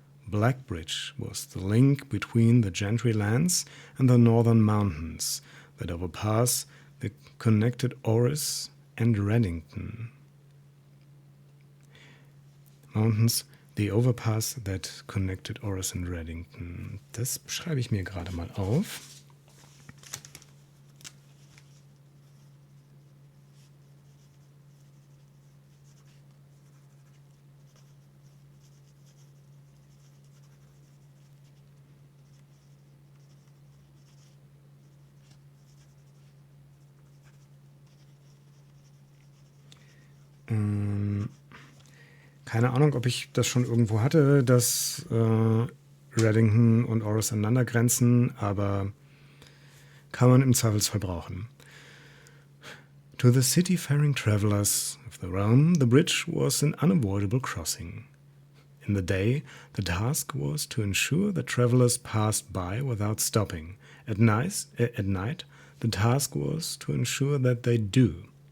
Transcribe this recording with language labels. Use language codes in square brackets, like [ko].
[en] BlackBridge was the link between the Gentry lands and the northern mountains that overpass the connected Oris and Reddington. Mountains, the overpass that connected Oris and Reddington. [de] Das schreibe ich mir gerade mal auf. Keine Ahnung, ob ich das schon irgendwo hatte, dass Reddington und Oris aneinander grenzen, aber kann man im Zweifelsfall brauchen. [en] To the city-faring travelers of the realm, the bridge was an unavoidable crossing. In the day, the task was to ensure that travelers passed by without stopping. At night, the task was to ensure that they do.